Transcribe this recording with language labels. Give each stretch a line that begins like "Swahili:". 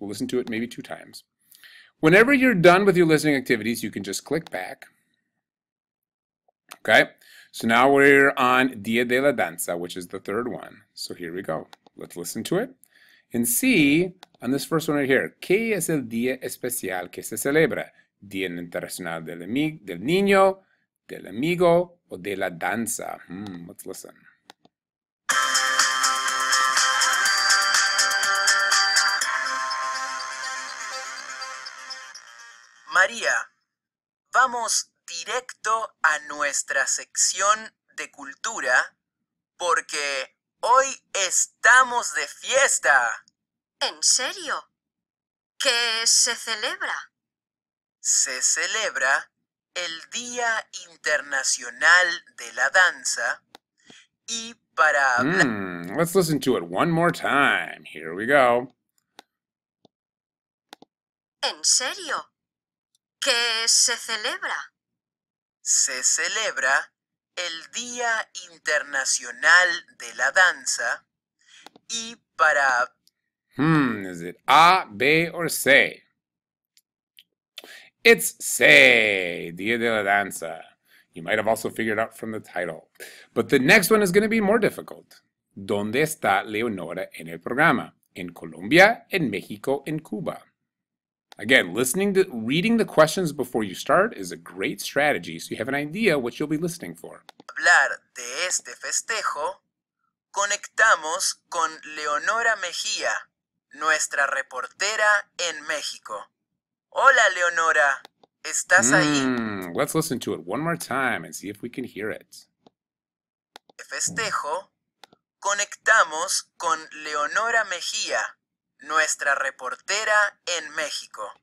English: We'll listen to it maybe 2 times. Whenever you're done with your listening activities, you can just click back. Okay, so now we're on Dia de la Danza, which is the 3rd one. So here we go. Let's listen to it and see on this first one right here.
Spanish: ¿Qué es el día especial que se celebra? Día Internacional del Niño, del Amigo, o de la Danza?
English: Let's listen.
Spanish: María, vamos directo a nuestra sección de cultura porque hoy estamos de fiesta. ¿En serio? ¿Qué se celebra? Se celebra el Día Internacional de la Danza y para hablar...
English: Let's listen to it one more time. Here we go.
Spanish: ¿En serio? ¿Qué se celebra? Se celebra el Día Internacional de la Danza y para...
English: Is it A, B, or C? It's C, Dia de la Danza. You might have also figured out from the title. But the next one is going to be more difficult.
Spanish: ¿Dónde está Leonora en el programa? En Colombia, en México, en Cuba.
English: Again, reading the questions before you start is a great strategy so you have an idea what you'll be listening for.
Spanish: Hablar de este festejo, conectamos con Leonora Mejía, nuestra reportera en México. Hola, Leonora. ¿Estás ahí?
English: Let's listen to it one more time and see if we can hear it.
Spanish: De festejo, conectamos con Leonora Mejía, nuestra reportera en México.